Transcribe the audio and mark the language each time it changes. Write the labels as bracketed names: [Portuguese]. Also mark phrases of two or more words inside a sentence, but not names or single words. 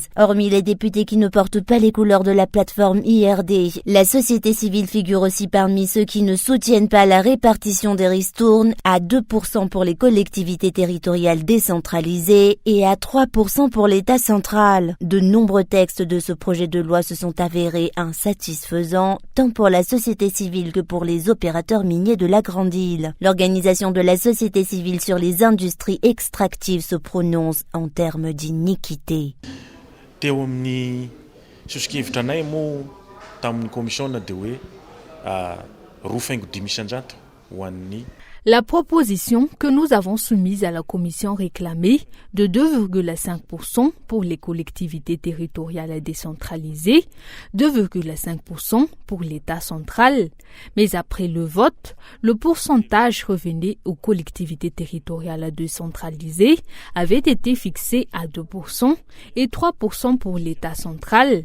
[French] Hormis les députés qui ne portent pas les couleurs de la plateforme IRD, la société civile figure aussi parmi ceux qui ne soutiennent pas la répartition des ristournes à 2% pour les collectivités territoriales décentralisées et à 3% pour l'État central. De nombreux textes de ce projet de loi se sont avéré insatisfaisant tant pour la société civile que pour les opérateurs miniers de la Grande Île. L'organisation de la société civile sur les industries extractives se prononce en termes d'iniquité. [Malagasy] Teo amin'ny sosokevitra anay moa tamin'ny commission dia hoe roa faingo 10 isan-jato ho an'ny [French] La proposition que nous avons soumise à la Commission réclamait de 2,5% pour les collectivités territoriales décentralisées, 2,5% pour l'État central. Mais après le vote, le pourcentage revenu aux collectivités territoriales décentralisées avait été fixé à 2% et 3% pour l'État central.